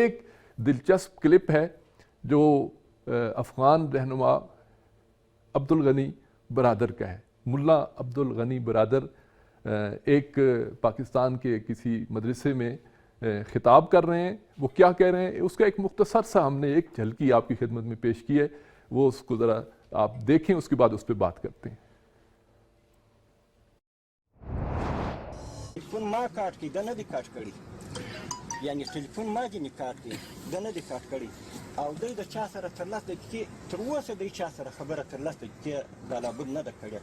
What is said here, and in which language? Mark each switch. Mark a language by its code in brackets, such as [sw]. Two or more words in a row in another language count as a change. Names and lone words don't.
[ur] ایک دلچسپ کلپ ہے جو افغان رہنما عبدالغنی برادر کا ہے. ملا عبدالغنی برادر ایک پاکستان کے کسی مدرسے میں خطاب کر رہے ہیں. وہ کیا کہہ رہے ہیں, اس کا ایک مختصر سا ہم نے ایک جھلکی آپ کی خدمت میں پیش کی ہے. وہ اس کو ذرا آپ دیکھیں, اس کے بعد اس پہ بات کرتے ہیں. [ps] ټلیفون ما کاټ کړي ده نه دي کاټ کړي, یعنی ټلیفون ما ځینې کاټ کړي ده نه دي کاټ کړي, او دوی د چا سره تر 10 دقیقې تر اوسه دوی چا سره خبره تر 10 دقیقې ګالابود نه ده کړې.